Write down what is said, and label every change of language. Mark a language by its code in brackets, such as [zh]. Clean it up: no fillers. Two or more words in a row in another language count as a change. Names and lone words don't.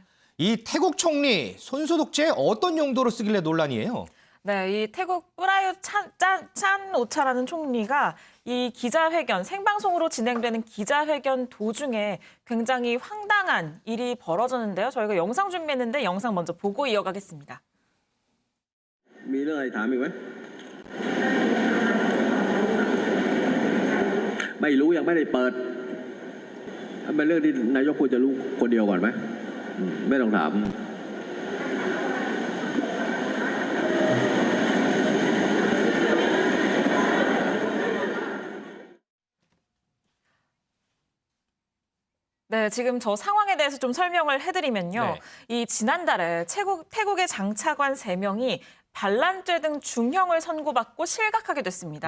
[ko] 이 태국 총리 손소독제 어떤 용도로 쓰길래 논란이에요? 네, 이 태국 프라유 찬 오차라는 총리가 이 기자회견, 생방송으로 진행되는 기자회견 도중에 굉장히 황당한 일이 벌어졌는데요. 저희가 영상 준비했는데 영상 먼저 보고 이어가겠습니다. [th] มีเรื่องอะไรถามอีกไหมไม่รู้ยังไม่ได้เปิดเป็นเรื่องที่นายกควรจะรู้คนเดียวก่อนไหมไม่ต้องถาม [ko] 네, 지금 저 상황에 대해서 좀 설명을 해드리면요. 이 지난달에 태국의 장차관 3명이 반란죄 등 중형을 선고받고 실각하게 됐습니다.